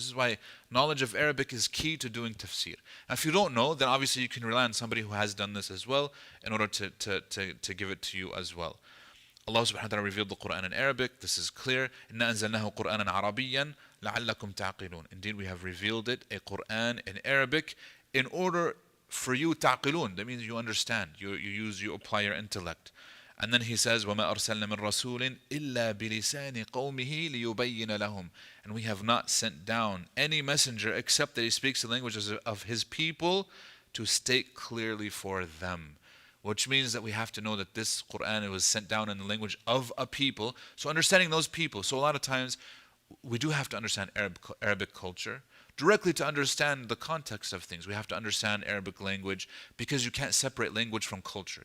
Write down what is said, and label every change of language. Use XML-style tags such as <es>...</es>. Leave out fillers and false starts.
<en>This is why knowledge of Arabic is key to doing tafsir. Now, if you don't know, then obviously you can rely on somebody who has done this as well in order to give it to you as well. Allah subhanahu wa ta'ala revealed the Quran in Arabic. This is clear.</en> <ar>إِنَّا أَنزَلْنَاهُ قُرْآنًا عَرَبِيًّا لَعَلَّكُمْ تَعْقِلُونَ.</ar> <en>Indeed, we have revealed it, a Quran in Arabic, in order for you ta'qilun. That means you understand. You apply your intellect. And then he says,</en> <ar>وَمَا أَرْسَلْنَا مِن رَسُولٍ إِلَّا بِلِسَانِ قَوْمِهِ لِيُبَيِّنَ لَهُمْ.</ar> <en>And we have not sent down any messenger except that he speaks the languages of his people to state clearly for them. Which means that we have to know that this Quran was sent down in the language of a people. So understanding those people. So a lot of times we do have to understand Arabic culture directly to understand the context of things. We have to understand Arabic language because you can't separate language from culture.</en>